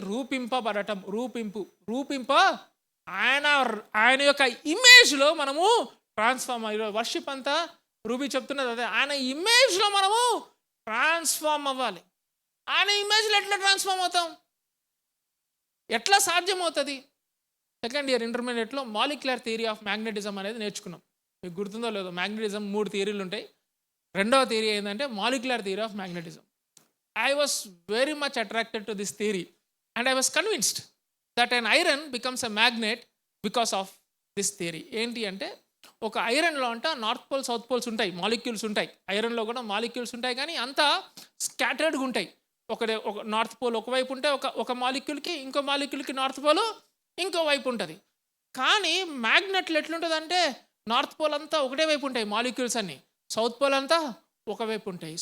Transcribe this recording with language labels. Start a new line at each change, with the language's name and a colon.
Telugu: రూపింపబడటం. రూపింప ఆయన యొక్క ఇమేజ్లో మనము ట్రాన్స్ఫార్మ్ అయ్యి, వర్షిప్ అంతా రూపీ చెప్తున్నది అదే, ఆయన ఇమేజ్లో మనము ట్రాన్స్ఫార్మ్ అవ్వాలి. ఆయన ఇమేజ్లో ఎట్లా ట్రాన్స్ఫార్మ్ అవుతాం? ఎట్లా సాధ్యమవుతుంది? సెకండ్ ఇయర్ ఇంటర్మీడియట్లో మాలిక్యులర్ థియరీ ఆఫ్ మ్యాగ్నెటిజం అనేది నేర్చుకున్నాం. మీకు గుర్తుందో లేదో, మ్యాగ్నెటిజం 3 థియరీలు ఉంటాయి. రెండవ థియరీ ఏంటంటే molecular theory of magnetism.
English: I was very much attracted to this theory and I was convinced that an iron becomes a magnet because of this theory.
Telugu: ఏంటి అంటే ఒక ఐరన్లో అంట నార్త్ పోల్ సౌత్ పోల్స్ ఉంటాయి, molecules ఉంటాయి. ఐరన్లో కూడా molecules ఉంటాయి, కానీ అంతా స్కాటర్డ్గా ఉంటాయి. ఒక నార్త్ పోల్ ఒకవైపు ఉంటే ఒక మాలిక్యూల్కి, ఇంకో మాలిక్యూల్కి నార్త్ పోల్ ఇంకో వైపు ఉంటుంది. కానీ మ్యాగ్నెట్లు ఎట్లుంటుంది అంటే నార్త్ పోల్ అంతా ఒకటే వైపు ఉంటాయి మాలిక్యూల్స్ అన్నీ, సౌత్ పోల్ అంతా ఒకవైపు ఉంటాయి.